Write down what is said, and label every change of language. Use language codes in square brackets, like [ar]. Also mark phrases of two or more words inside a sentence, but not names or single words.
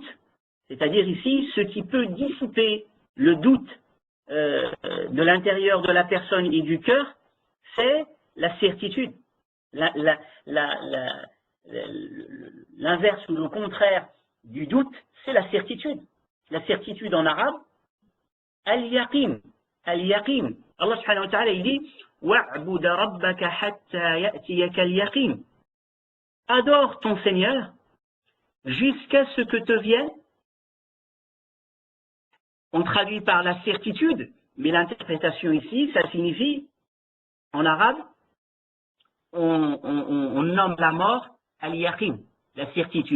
[fr] C'est-à-dire ici, ce qui peut dissiper le doute de l'intérieur de la personne et du cœur, c'est la certitude. L'inverse ou le contraire du doute, c'est la certitude. La certitude en arabe, al-yaqin. [ar] اليقين. الله سبحانه وتعالى, [fr] il dit [ar] واعبد ربك حتى يأتيك اليقين. [fr] Adore ton Seigneur jusqu'à ce que te vienne. On traduit par la certitude, mais l'interprétation ici, ça signifie, en arabe, on nomme la mort al-yaqin, la certitude.